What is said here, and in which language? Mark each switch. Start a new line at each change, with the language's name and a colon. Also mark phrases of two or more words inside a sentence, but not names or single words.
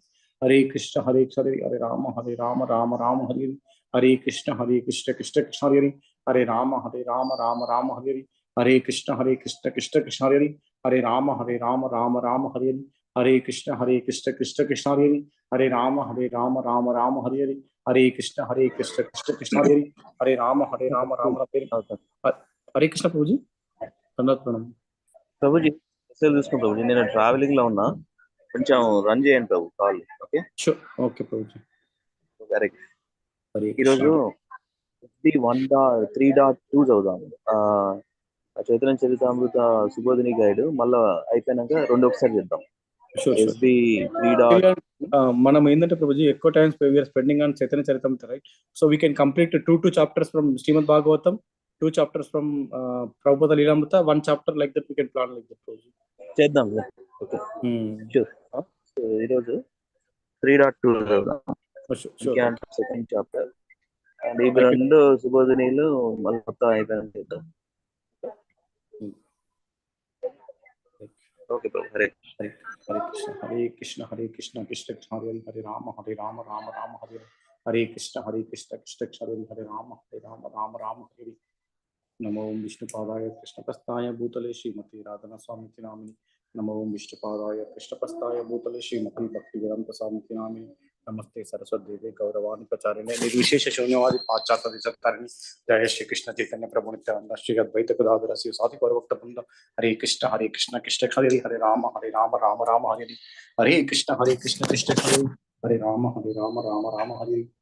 Sanskrit: Hare Krishna Hare Rama Hare Hare, Hare Krishna Krishna Krishna Hare Hare, Hare Rama Rama Hare Hare, Hare Krishna Krishna Krishna Hare Hare, Hare Rama Rama Hare Hare, Hare Krishna Krishna Krishna Hare Hare, Hare Rama Rama Hare Hare, Hare Krishna Krishna Krishna Hare Hare, Hare Rama Rama Hare Hare, Hare Krishna Prabhuji, Tandat Pranam.
Telugu: ప్రభుజీ మెసేజ్ చూసుకోండి ప్రభుజీ, నేను ట్రావెలింగ్ లో ఉన్నా, కొంచెం రన్ చేయండి ప్రభు కాల్. ఓకే ఓకే ప్రభుజీ. ఈరోజు 1.3.2 చదువుదాం. చైతన్య చరితామృత సుబోధిని గైడ్ మళ్ళీ అయిపోయినాక ఒకసారి చేద్దాం. SB 3. మనం ఏంటంటే ప్రభుజీ ఎక్కువ టైమ్స్
English: we are spending on
Telugu: చైతన్య చరితామృత, right?
English: So we can complete two chapters from Srimad Bhagavatam, 2 chapters from Prabhupada Lilamrita, 1 chapter like that we can plan like that ప్రభుజీ.
Telugu: చేద్దాం.
English: okay sure.
Telugu: సో ఈరోజు 3.2 చదువుదాం.
English: second chapter and
Telugu: ఈ 2 సుబోధినీలు మళ్ళీ మొత్తం అయిపోయినాక చేద్దాం. ఓకే ప్రభు.
Sanskrit: హరే Krishna Krishna Krishna Hare Hare, Hare Rama Rama Hare Hare, Hare Krishna Krishna Krishna Hare Hare, Hare Rama Rama Hare Hare. Namo Vishnupadaya Krishnapastaya Bhutale Srimati Radhana Swamiti Namini, Namo Vishnupadaya Krishnapastaya Bhutale Srimati Bhaktivedanta Swamiti Namini, Namaste Saraswati Devi Gauravani Pacharine Nirvishesha Shunyavadi Pachata Visattarini, Jaya Shri Krishna Chaitanya Prabhu Nityananda Shri Advaita Gadadhara Sri Sati Gaurabhakta Vrinda, Hare Krishna Krishna Hare Hare, Hare Rama Rama Hare Hare, Hare Krishna Krishna Hare Hare, Hare Rama Rama Hare Hare,